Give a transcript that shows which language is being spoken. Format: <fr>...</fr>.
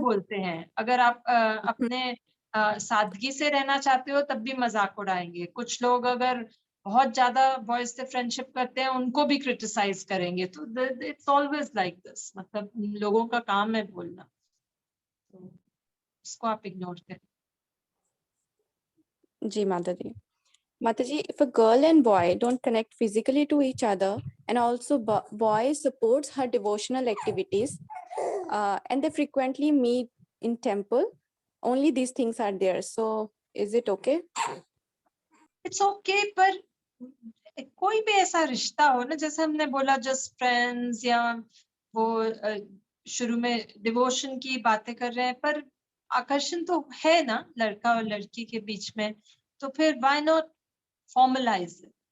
<hi>बोलते हैं, अगर आप अपने सादगी से रहना चाहते हो तब भी मजाक उड़ाएंगे। कुछ लोग अगर बहुत ज्यादा बॉयज से फ्रेंडशिप करते हैं, उनको भी क्रिटिसाइज करेंगे। तो</hi> <en>it's always like this,</en> <hi>मतलब लोगों का काम है बोलना, तो उसको आप इग्नोर करें। जी माता जी।</hi> <en>Mataji, if a girl and boy don't connect physically to each other, and also boy supports her devotional activities, and they frequently meet in temple, only these things are there. So is it okay?</en> <hi>It's okay, पर कोई भी ऐसा रिश्ता हो ना, जैसे हमने बोला जस्ट फ्रेंड्स, या वो शुरू में डिवोशन की बातें कर रहे हैं, पर आकर्षण तो है ना लड़का और लड़की के बीच में, तो फिर</hi> <en>Why not formalise it.</en>